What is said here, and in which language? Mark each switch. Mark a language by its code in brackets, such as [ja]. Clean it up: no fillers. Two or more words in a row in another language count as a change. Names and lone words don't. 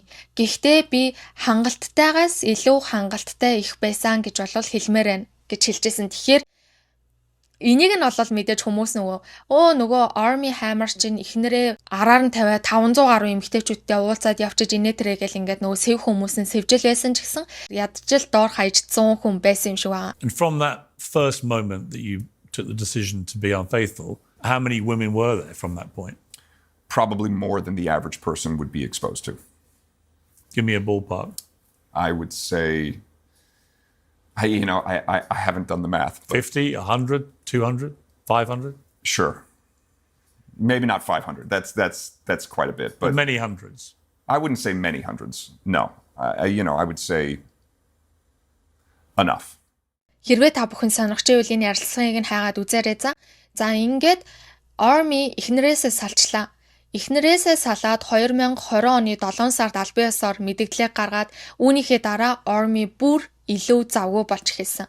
[mn] Гэхдээ би хангалттайгаас илүү хангалттай их байсан гэж бол хэлмээр байна гэж хэлжсэн. Тэгэхээр энийг нь бол мэдээж хүмүүс нөгөө Army Hammer чинь эхнэрээ араар нь тавиад 500 гаруй эмэгтэйчүүдтэй уулзаад явчиж инээ тэрэ гэл ингээд нөгөө сэв хүмүүс нь сэвжил байсан ч гэсэн ядчил доор хаяж 100 хүн байсан юм шиг байна. [en] And from that first moment that you took the decision to be unfaithful, how many women were there from that point? Probably more than the average person would be exposed to. Give me a ballpark. I would say I haven't done the math. 50, 100, 200, 500? Sure. Maybe not 500. That's quite a bit. But many hundreds. I wouldn't say many hundreds. No. I would say enough. [mn] Хэрвээ та бүхэн сонирхож байвал энэ ярилцлагыг нь хайгаад үзээрэй за. За ингээд Army эхнэрээсээ салчлаа. Эхнэрээсээ салаад 2020 оны 7 сард албан ёсоор мэдгдлийг гаргаад үүнийхээ дараа Army бүр илүү завгүй болж эхэлсэн.